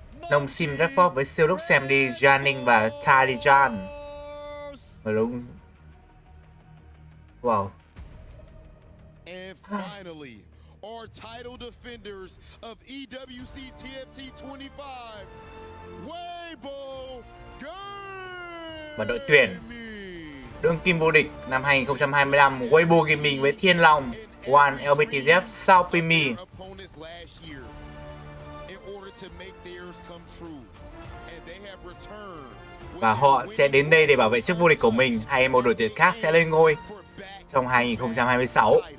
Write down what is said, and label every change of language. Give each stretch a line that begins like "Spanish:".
Vietnamese: Nông Sim Redford với siêu đúc Samdi, Janing và Talijan. Đúng. Wow.
English: And finally, our title defenders of EWC TFT 25, Weibo Gaming.
Vietnamese: Và đội tuyển đương kim vô địch năm 2025 Weibo Gaming với Thiên Long, One LBTZ, Sao Pimi. Và họ sẽ đến đây để bảo vệ chức vô địch của mình, hay một đội tuyển khác sẽ lên ngôi trong 2026.